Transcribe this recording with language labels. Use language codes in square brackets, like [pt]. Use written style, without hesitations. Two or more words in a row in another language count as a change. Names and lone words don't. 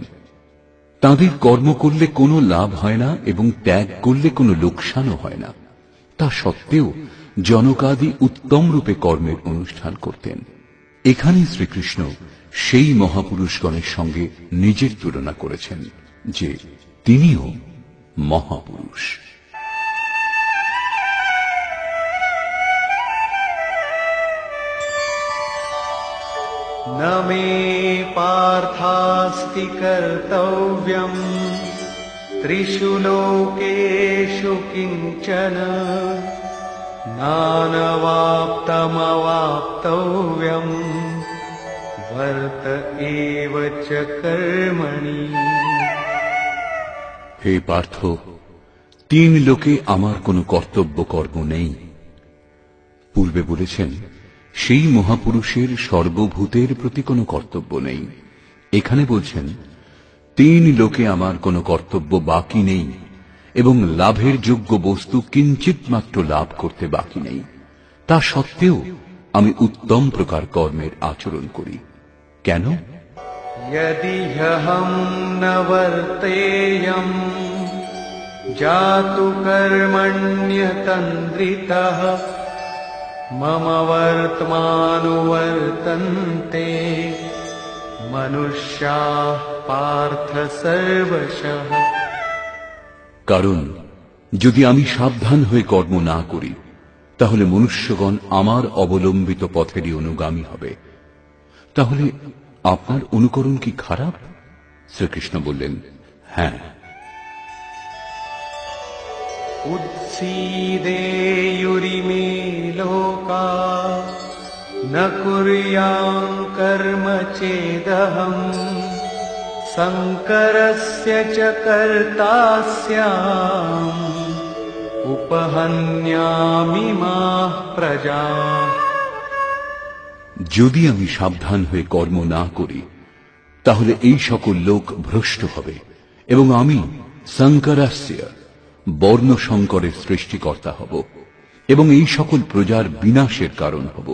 [bn] তাঁদের কর্ম করলে কোনো লাভ হয় না এবং ত্যাগ করলে কোনো লোকসানও হয় না। তা সত্ত্বেও জনকাদি উত্তম রূপে কর্মের অনুষ্ঠান করতেন। এখানে শ্রীকৃষ্ণ সেই মহাপুরুষগণের সঙ্গে নিজের তুলনা করেছেন যে তিনিও মহাপুরুষ। [sa] न मे पार्थास्ति कर्तव्यम् त्रिषु लोकेषु किञ्चन नानवाप्तमवाप्तव्यम् वर्त एव च कर्मणि। [bn] হে পার্থ, তিন লোকে আমার কোনো কর্তব্য কর্ম নেই। পূর্বে বলেছেন সেই মহাপুরুষের সর্বভূতের প্রতি কোনো কর্তব্য নেই, এখানে বলছেন, 3 লোকে আমার কোনো কর্তব্য বাকি নেই এবং লাভের যোগ্য বস্তু কিঞ্চিত মাত্র লাভ করতে বাকি নেই। তা সত্ত্বেও আমি উত্তম প্রকার কর্মের আচরণ করি। কেন? [sa] यदि ह्यहं न वर्तेयम् जातु कर्मण्यतन्द्रितः मम वर्त्मानुवर्तन्ते मनुष्याः पार्थ सर्वशः। [bn] কারণ যদি আমি সাবধান হয়ে কর্ম না করি তাহলে মনুষ্যগণ আমার অবলম্বিত পথেরই অনুগামী হবে। তাহলে আপনার অনুকরণ কি খারাপ? শ্রীকৃষ্ণ বললেন, হ্যাঁ। [sa] उत्सीदेयुरिमे लोका न कुर्यां कर्म चेदहम् संकरस्य च कर्ता स्याम् उपहन्यामि माः प्रजाः। [bn] যদি আমি সাবধান হয়ে কর্ম না করি তাহলে এই সকল লোক ভ্রষ্ট হবে এবং আমি সংকরাস্য বর্ণ সংকরের সৃষ্টিকর্তা হব এবং এই সকল প্রজার বিনাশের কারণ হব।